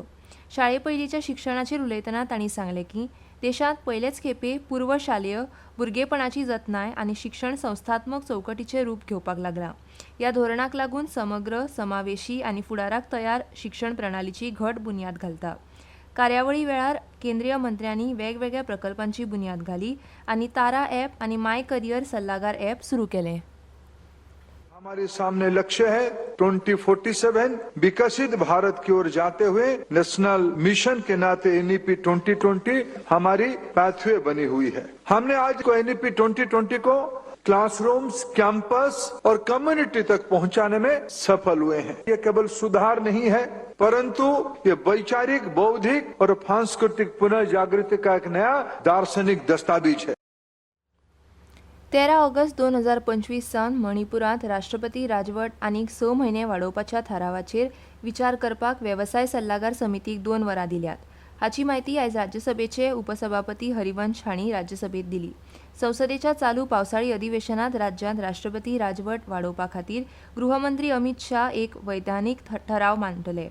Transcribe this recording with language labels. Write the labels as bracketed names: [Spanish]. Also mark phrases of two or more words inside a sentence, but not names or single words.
[Konkani] शाळे पयलींच्या शिक्षणाचेर उलयतना तांणी सांगलें की देशांत पयलेच खेपे पूर्व शालेय भुरगेपणाची जतनाय आनी शिक्षण संस्थात्मक चौकटीचें रूप घेवपाक लागलां. ह्या धोरणाक लागून समग्र समावेशी आनी फुडाराक तयार शिक्षण प्रणालीची घट बुन्याद घालता. कार्यावळी वेळार केंद्रीय मंत्र्यांनी वेगवेगळ्या प्रकल्पांची बुन्याद घाली आनी तारा ॲप आनी माय करियर सल्लागार ॲप सुरू केलें. [Hindi] हमारे सामने लक्ष्य है 2047 विकसित भारत की ओर जाते हुए [English] national mission [Hindi] के नाते NEP 2020 हमारी पैथवे बनी हुई है. हमने आज को NEP 2020 को क्लासरूम्स, कैंपस और कम्युनिटी तक पहुंचाने में सफल हुए हैं. ये केवल सुधार नहीं है परंतु ये वैचारिक, बौद्धिक और सांस्कृतिक पुनर्जागृति का एक नया दार्शनिक दस्तावेज है. [Konkani] 13 ऑगस्ट 2025 सावन मणिपुरांत राष्ट्रपती राजवट आनीक 6 म्हयने वाडोवपाच्या थारावाचेर विचार करपाक वेवसाय सल्लागार समितीक 2 वरां दिल्यात. हाची म्हायती आयज राज्यसभेचे उपसभापती हरिवंश हांणी राज्यसभेत दिली. संसदेच्या चालू पावसाळी अधिवेशनात राज्यांत राष्ट्रपती राजवट वाडोवपा खातीर गृहमंत्री अमित शाह एक वैधानीक ठराव मांडटले.